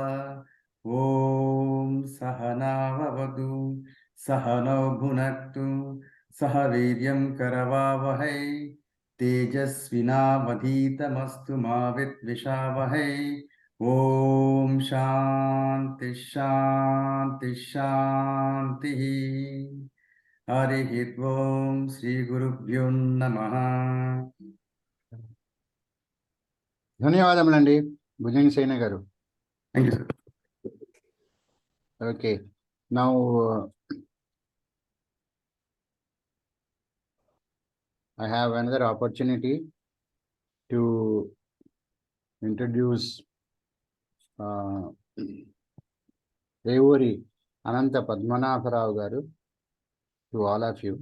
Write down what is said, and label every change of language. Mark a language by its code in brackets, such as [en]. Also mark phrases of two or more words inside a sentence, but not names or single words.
[sa] ॐ सहना भवतु सहनौ भुनक्तु सह वीर्यं करवावहै तेजस्विनावधीतमस्तु मा विद्विषावहै ॐ शान्ति शान्ति शान्तिः हरिः ॐ श्रीगुरुभ्यो नमः [te] ధన్యవాదములండి భుజంగసేన గారు. [en] Thank you, sir. Okay, now I have another opportunity to introduce Revuri Ananta Padmanabha garu to all of you.